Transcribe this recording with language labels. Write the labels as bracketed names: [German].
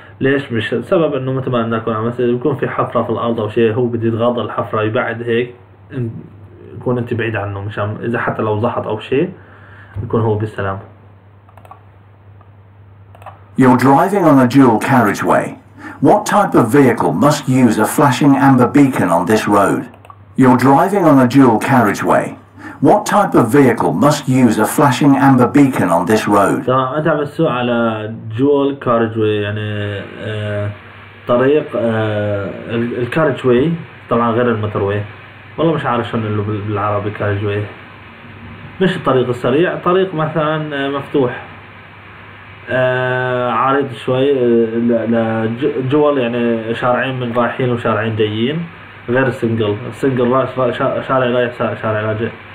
[Arabic] ليش؟ مش سبب انه مثل ما نكون عم يكون في حفرة في الارض او شيء، هو بده يتغاضى الحفرة، يبعد هيك، يكون انت بعيد عنه، مشان اذا حتى لو زحط او شيء يكون هو بالسلام. [English] You're driving on a dual carriageway. What type of vehicle must use a flashing amber beacon on this road? You're driving on a dual carriageway. What type of vehicle must use a flashing amber beacon on this road? [Arabic] تمام، انت عم تسوق على dual carriageway، يعني طريق الكاريجواي طبعا غير الموتروي، والله مش عارف شلون له بالعربي كاريجواي، مش الطريق السريع، طريق مثلا مفتوح عريض شوي لجول، يعني شارعين من رايحين وشارعين جايين، غير السنجل شارع رايح شارع راجع.